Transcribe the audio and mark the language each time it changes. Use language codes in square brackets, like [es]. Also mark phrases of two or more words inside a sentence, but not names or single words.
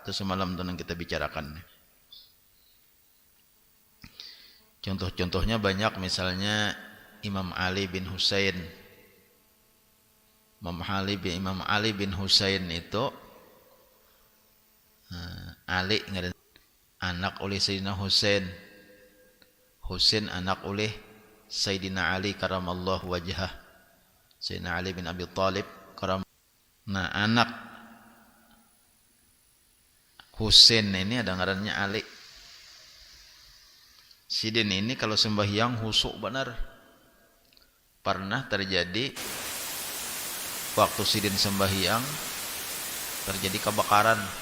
[id] Itu semalam itu yang kita bicarakan. Contoh-contohnya banyak, misalnya Imam Ali bin Husain. [bjn] Imam Ali bin Husain itu Ali anak oleh Sayyidina Husain, Husain anak oleh Sayyidina Ali [ar] كرم الله وجهه, [bjn] Sayyidina Ali bin Abi Thalib Nah anak Husain ini ada ngarannya Ali. Sidin ini kalau sembahyang husuk benar. Pernah terjadi waktu Sidin sembahyang terjadi kebakaran.